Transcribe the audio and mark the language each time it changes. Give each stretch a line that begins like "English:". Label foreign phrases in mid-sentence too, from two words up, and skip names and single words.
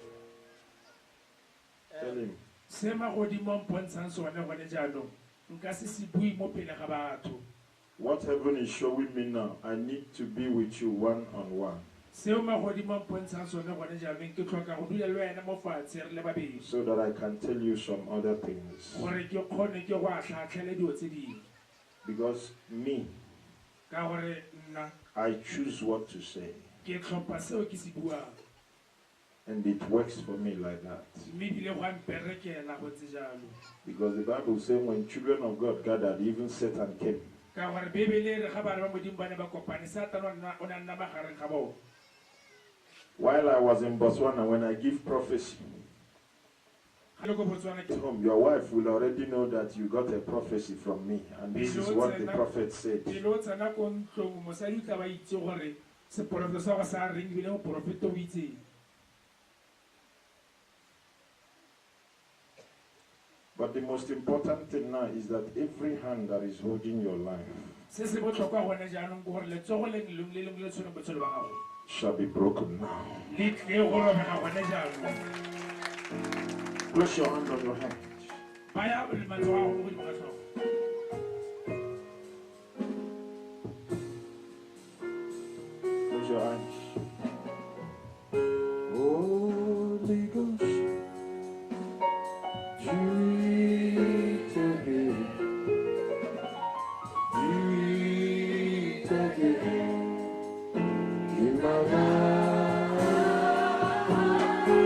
English: Tell him.
Tswana: Se magodimo a mpontshang sone gone jaanong nka se se bui mo pele ga batho.
English: What heaven is showing me now, I need to be with you one-on-one.
Tswana: Seo magodimo a mpontshang sone gone jaanong ke tlhoka go dula le wena mo fatshe re le babedi
English: So that I can tell you some other things.
Tswana: gore ke kgone ke go a tlhatlhele dilo tse dingwe.
English: Because me,
Tswana: Ka gore nna
English: I choose what to say.
Tswana: ke tlhopha seo ke se buang.
English: And it works for me like that.
Tswana: Mme ebile go a mperekela go ntse jalo.
English: Because the Bible says when children of God gathered, even Satan came.
Tswana: Ka gore Bebele re ga bana ba modimo ba ne ba kopane Satan o ne a nna magareng ga bona.
English: While I was in Botswana, when I give prophecy,
Tswana: Ga le ko Botswana ke
English: home, your wife will already know that you got a prophecy from me. And this is what the prophet said.
Tswana: pele o tsena ko ntlong mosadi o tla ba itse gore seporofeto sa go sa reng ebile moporofeto o itseng.
English: But the most important thing now is that every hand that is holding your life
Tswana: Se se botlhokwa gone jaanong ke gore letsogo le lengwe le tshwaneng botshelo ba gago
English: shall be broken now.
Tswana: le tle go robega gone jaanong.
English: Place your hand on your head.
Tswana: Baya matsogo a gago mo godimo ga tlhogo.
English: Close your eyes. Holy Ghost, breathe again. Breathe again in my life.